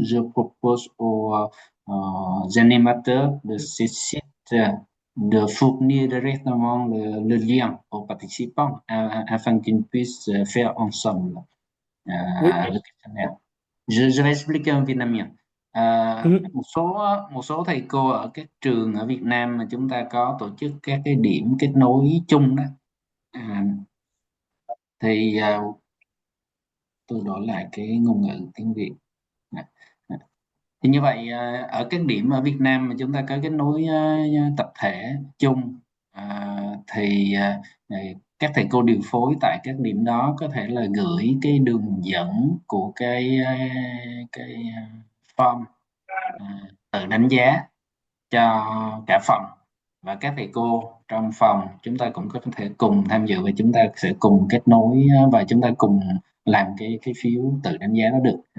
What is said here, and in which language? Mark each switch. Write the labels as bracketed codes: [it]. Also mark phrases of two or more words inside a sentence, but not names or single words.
[fr] Je propose aux animateurs de ces sites de fournir directement le lien aux participants afin qu'ils puissent faire ensemble Oui. le questionnaire. Je vais expliquer en vietnamien. Mhm. [vi] Một số thầy cô ở các trường ở Việt Nam mà chúng ta có tổ chức các cái điểm kết nối chung đó, à, thì tôi đổi lại cái ngôn ngữ tiếng Việt. Nè. Thì như vậy ở các điểm ở Việt Nam mà chúng ta có kết nối tập thể chung, thì các thầy cô điều phối tại các điểm đó có thể là gửi cái đường dẫn của cái form tự đánh giá cho cả phòng, và các thầy cô trong phòng chúng ta cũng có thể cùng tham dự, và chúng ta sẽ cùng kết nối và chúng ta cùng làm cái phiếu tự đánh giá đó được.